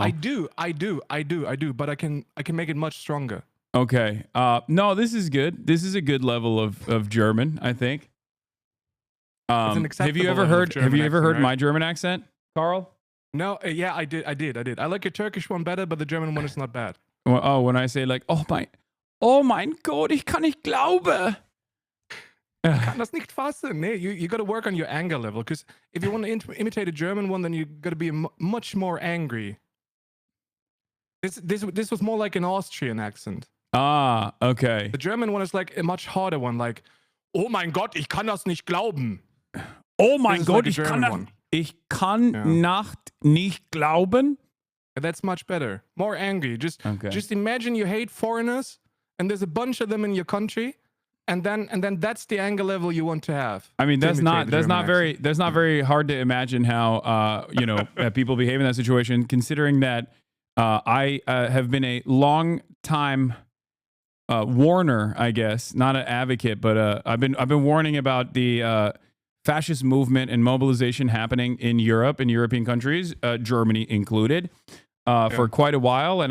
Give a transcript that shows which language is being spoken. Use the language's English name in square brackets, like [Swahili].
[English] I do, but I can make it much stronger. Okay. No, this is good. This is a good level of German, I think. Have you ever heard my German accent, Carl? No, yeah, I did. I like your Turkish one better, but the German one is not bad. Well, when I say like, oh [German] mein Gott, ich kann nicht glauben. Ich kann das nicht fassen. [English] Nee, you got to work on your anger level, because if you want to imitate a German one, then you got to be much more angry. This was more like an Austrian accent. Ah, okay. The German one is like a much harder one, like, oh [German] mein Gott, ich kann das nicht glauben. Oh mein Gott, ich kann nicht glauben. [English] That's much better. More angry. Just imagine you hate foreigners, and there's a bunch of them in your country. And then that's the anger level you want to have. I mean, that's not very hard to imagine how people behave in that situation. Considering that I have been a long time warner, I guess, not an advocate, but I've been warning about the fascist movement and mobilization happening in Europe, in European countries, Germany included, for quite a while.